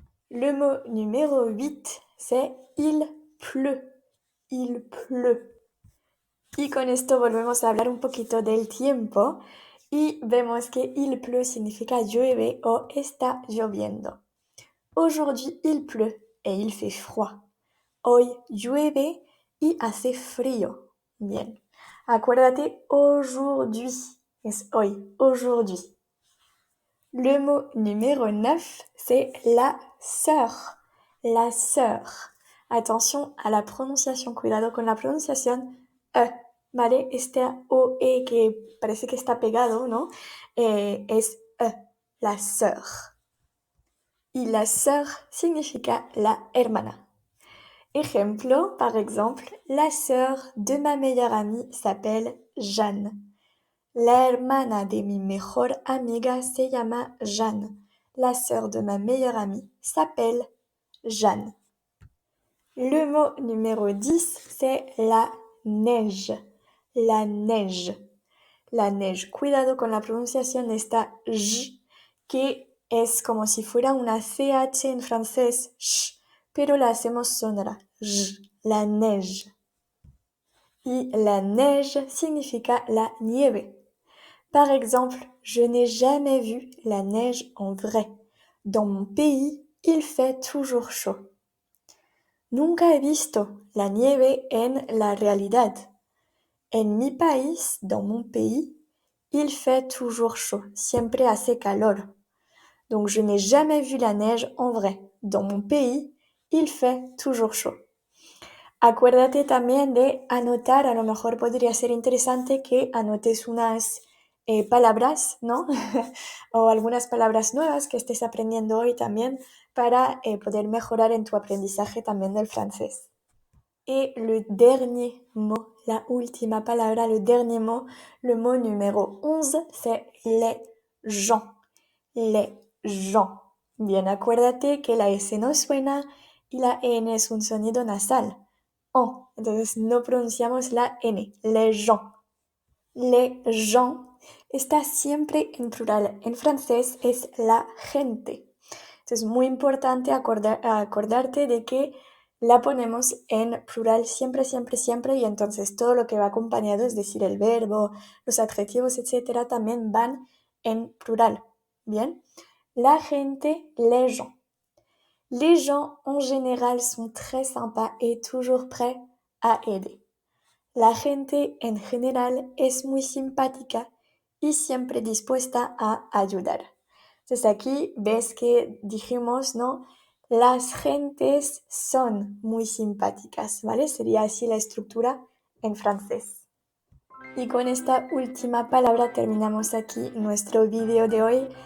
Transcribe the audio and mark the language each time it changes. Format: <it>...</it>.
<fr>Le mot numéro 8, c'est il pleut. Il pleut.</fr> <es>Y con esto volvemos a hablar un poquito del tiempo y vemos que il pleut significa llueve o está lloviendo.</es> <fr>Aujourd'hui, il pleut et il fait froid.</fr> <es>Hoy llueve y hace frío.</es> <fr>Bien.</fr> <es>Acuérdate, aujourd'hui es hoy, aujourd'hui.</es> <fr>Le mot numéro 9, c'est la sœur. La sœur. Attention à la prononciación.</fr> <es>Cuidado con la pronunciación. ¿Vale? Este OE que parece que está pegado, ¿no? Es la sœur. Y la sœur significa la hermana. Ejemplo,</es> <fr>par exemple, la sœur de ma meilleure amie s'appelle Jeanne.</fr> <es>La hermana de mi mejor amiga se llama Jeanne.</es> <fr>La sœur de ma meilleure amie s'appelle Jeanne. Le mot numéro 10, c'est la neige. La neige. La neige.</fr> <es>Cuidado con la pronunciación de esta j, que es como si fuera una ch en francés, sh, pero la hacemos sonora. J, la neige. Y la neige significa la nieve.</es> <fr>Par exemple, je n'ai jamais vu la neige en vrai. Dans mon pays, il fait toujours chaud.</fr> <es>Nunca he visto la nieve en la realidad. En mi país,</es> <fr>dans mon pays, il fait toujours chaud.</fr> <es>Siempre hace calor.</es> <fr>Donc, je n'ai jamais vu la neige en vrai. Dans mon pays, il fait toujours chaud.</fr> <es>Acuérdate también de anotar, a lo mejor podría ser interesante que anotes unas palabras, ¿no? O algunas palabras nuevas que estés aprendiendo hoy también para poder mejorar en tu aprendizaje también del francés.</es> <fr>Et le dernier mot,</fr> <es>la última palabra,</es> <fr>le dernier mot, le mot numéro 11, c'est les gens. Les gens.</fr> <es>Bien, acuérdate que la S no suena y la N es un sonido nasal. En. Entonces no pronunciamos la N. Les gens. Les gens está siempre en plural. En francés es la gente. Entonces, muy importante acordarte de que la ponemos en plural siempre, siempre, siempre, y entonces todo lo que va acompañado, es decir, el verbo, los adjetivos, etcétera, también van en plural. Bien, la gente, les gens.</es> <fr>Les gens en général sont très sympas et toujours prêts à aider.</fr> <es>La gente en general es muy simpática y siempre dispuesta a ayudar. Entonces aquí ves que dijimos, ¿no? Las gentes son muy simpáticas, ¿vale? Sería así la estructura en francés. Y con esta última palabra terminamos aquí nuestro vídeo de hoy.</es>